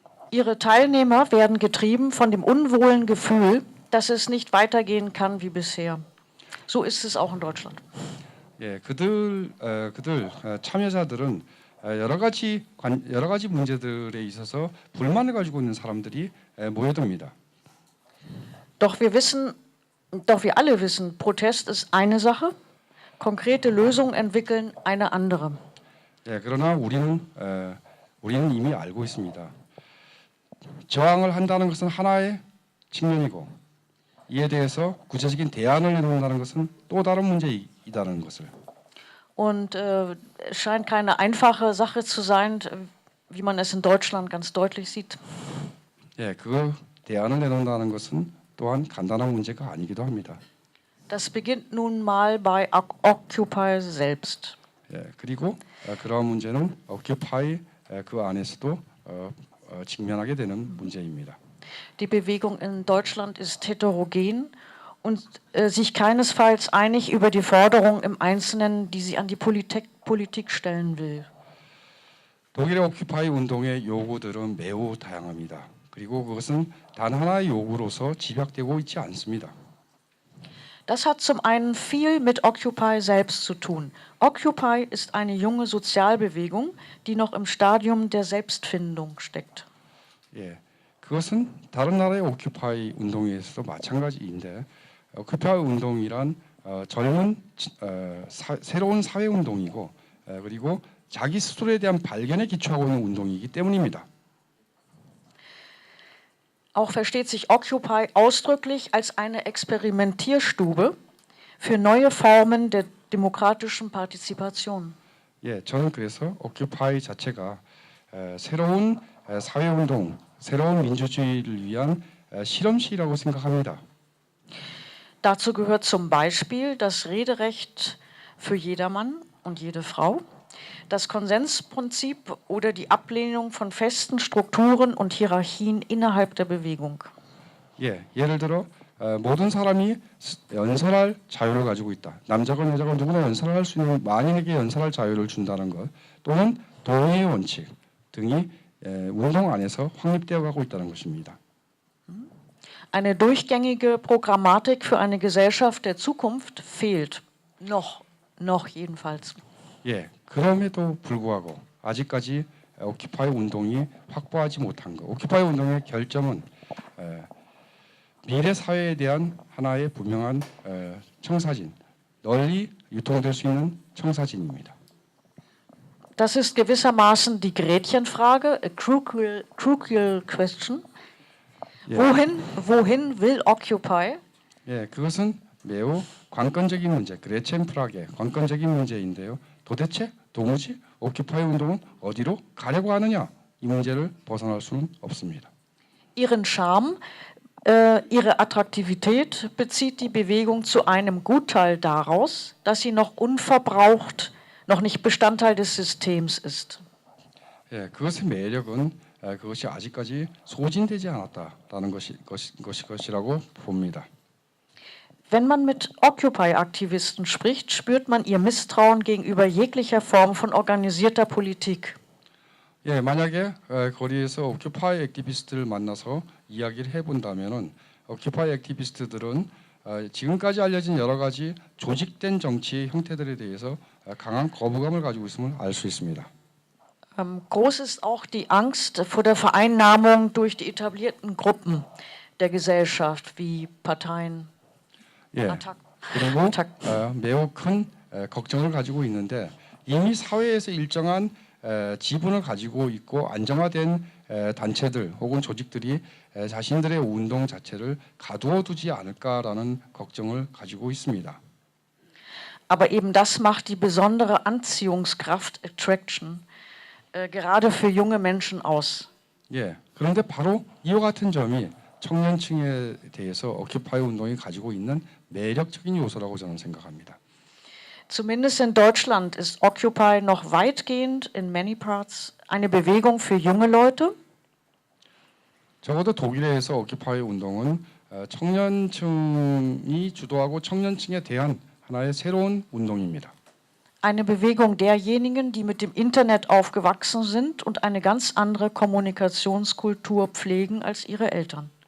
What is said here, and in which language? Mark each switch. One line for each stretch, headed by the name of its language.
German: Ihre Teilnehmer werden getrieben von dem unwohlen Gefühl, dass es nicht weitergehen kann wie bisher. So ist es auch in Deutschland.
Korean: 예, 그들 참여자들은 여러 가지 문제들에 있어서 불만을 가지고 있는 사람들이 모여듭니다.
German: Doch wir alle wissen, Protest ist eine Sache, konkrete Lösungen entwickeln eine andere.
Korean: 예, 그러나 우리는 이미 알고 있습니다. 저항을 한다는 것은 하나의 측면이고 이에 대해서 구체적인 대안을 내놓는다는 것은 또 다른 문제이다는 것을.
German: Und es scheint keine einfache Sache zu sein, wie man es in Deutschland ganz deutlich sieht.
Korean: 예, 그 대안을 내놓는다는 것은 또한 간단한 문제가 아니기도 합니다.
German: Das beginnt nun mal bei Occupy selbst.
Korean: 예, 그리고 그러한 문제는 Occupy 그 안에서도 직면하게 되는 문제입니다.
German: Die Bewegung in Deutschland ist heterogen und sich keinesfalls einig über die Forderungen im Einzelnen, die sie an die Politik stellen will.
Korean: 독일의 오큐파이 운동의 요구들은 매우 다양합니다. 그리고 그것은 단 하나의 요구로서 집약되고 있지 않습니다.
German: Das hat zum einen viel mit Occupy selbst zu tun. Occupy ist eine junge Sozialbewegung, die noch im Stadium der Selbstfindung steckt.
Korean: 예, 그것은 다른 나라의 오큐파이 운동에서도 마찬가지인데 오큐파이 운동이란 젊은 새로운 사회 운동이고 그리고 자기 스스로에 대한 발견에 기초하고 있는 운동이기 때문입니다.
German: Auch versteht sich Occupy ausdrücklich als eine Experimentierstube für neue Formen der demokratischen Partizipation.
Korean: 예, 저는 그래서 오큐파이 자체가 새로운 사회 운동, 새로운 민주주의를 위한 실험실이라고 생각합니다.
German: Dazu gehört zum Beispiel das Rederecht für jedermann und jede Frau, das Konsensprinzip oder die Ablehnung von festen Strukturen und Hierarchien innerhalb der Bewegung.
Korean: 예, 예를 들어 모든 사람이 연설할 자유를 가지고 있다. 남자건 여자건 누구나 연설할 수 있는 만인에게 연설할 자유를 준다는 것 또는 동의의 원칙 등이 운동 안에서 확립되어 가고 있다는 것입니다.
German: Eine durchgängige Programmatik für eine Gesellschaft der Zukunft fehlt. Noch jedenfalls.
Korean: 예, 그럼에도 불구하고 아직까지 오큐파이 운동이 확보하지 못한 것. 오큐파이 운동의 결점은 미래 사회에 대한 하나의 분명한 청사진, 널리 유통될 수 있는 청사진입니다.
German: Das ist gewissermaßen die Gretchenfrage,
English: a crucial question.
Korean: 예.
German: Wohin will Occupy?
Korean: 예, 그것은 매우 관건적인 문제, 그레첸 프락의 관건적인 문제인데요. 도무지 오큐파이 운동은 어디로 가려고 하느냐 이 문제를 벗어날 수는 없습니다.
German: Ihren Charme, ihre Attraktivität bezieht die Bewegung zu einem Gutteil daraus, dass sie noch unverbraucht, noch nicht Bestandteil des Systems ist.
Korean: 예, 그것의 매력은 그것이 아직까지 소진되지 않았다라는 것이라고 봅니다.
German: Wenn man mit Occupy-Aktivisten spricht, spürt man ihr Misstrauen gegenüber jeglicher Form von organisierter Politik.
Korean: 예, 만약에 거리에서 오큐파이 액티비스트를 만나서 이야기를 해본다면은 오큐파이 액티비스트들은 지금까지 알려진 여러 가지 조직된 정치의 형태들에 대해서 강한 거부감을 가지고 있음을 알 수 있습니다.
German: Groß ist auch die Angst vor der Vereinnahmung durch die etablierten Gruppen der Gesellschaft wie Parteien.
Korean: 예, 그리고 매우 큰 걱정을 가지고 있는데 이미 사회에서 일정한 지분을 가지고 있고 안정화된 단체들 혹은 조직들이 자신들의 운동 자체를 가두어 두지 않을까라는 걱정을 가지고 있습니다.
German: Aber eben das macht die besondere Anziehungskraft, Attraction, gerade für junge Menschen aus.
Korean: 예, 그런데 바로 이와 같은 점이 청년층에 대해서 오큐파이 운동이 가지고 있는 매력적인 요소라고 저는 생각합니다.
German: Zumindest in Deutschland ist Occupy noch weitgehend
English: in many parts
German: eine Bewegung für junge Leute.
Korean: 적어도 독일에서 오큐파이 운동은 청년층이 주도하고 청년층에 대한 하나의 새로운 운동입니다.
German: eine Bewegung derjenigen, die mit dem Internet aufgewachsen sind und eine ganz andere Kommunikationskultur pflegen als ihre Eltern.